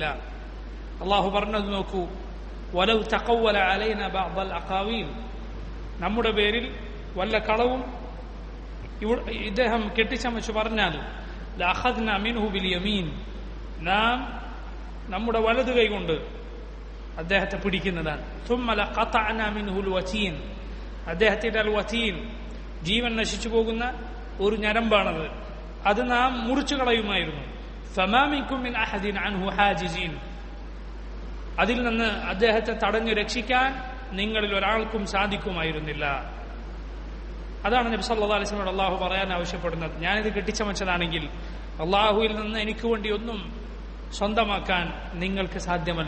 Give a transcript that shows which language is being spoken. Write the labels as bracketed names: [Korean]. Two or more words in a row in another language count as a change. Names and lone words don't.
[Malayalam] അള്ളാഹു പറഞ്ഞത് നോക്കൂ, [Arabic] ولو تقول علينا بعض الأقاويل, [Malayalam] നമ്മുടെ പേരിൽ വല്ല കളവും ഇദ്ദേഹം കെട്ടിച്ചമച്ചു പറഞ്ഞാൽ [Arabic] لأخذنا منه باليمين, [Malayalam] നാം നമ്മുടെ വലതു കൈ കൊണ്ട് അദ്ദേഹത്തെ പിടിക്കുന്നതാണ്. [Arabic] ثم لقطعنا منه الوتين, [Malayalam] അദ്ദേഹത്തിന്റെ അൽ വതീൻ, ജീവൻ നശിച്ചു പോകുന്ന ഒരു ഞരമ്പാണത്, അത് നാം മുറിച്ചു കളയുമായിരുന്നു. [Arabic] فما منكم من احد عنه حاجزين, [Malayalam] അതിൽ നിന്ന് അദ്ദേഹത്തെ തടഞ്ഞു രക്ഷിക്കാൻ നിങ്ങളിൽ ഒരാൾക്കും സാധിക്കുമായിരുന്നില്ല. അതാണ് നബി [Arabic] صلى الله عليه وسلم [Malayalam] അള്ളാഹു പറയാൻ ആവശ്യപ്പെടുന്നത്. ഞാനിത് കെട്ടിച്ചമച്ചതാണെങ്കിൽ അള്ളാഹുവിൽ നിന്ന് എനിക്ക് വേണ്ടി ഒന്നും സ്വന്തമാക്കാൻ നിങ്ങൾക്ക് സാധ്യമല്ല.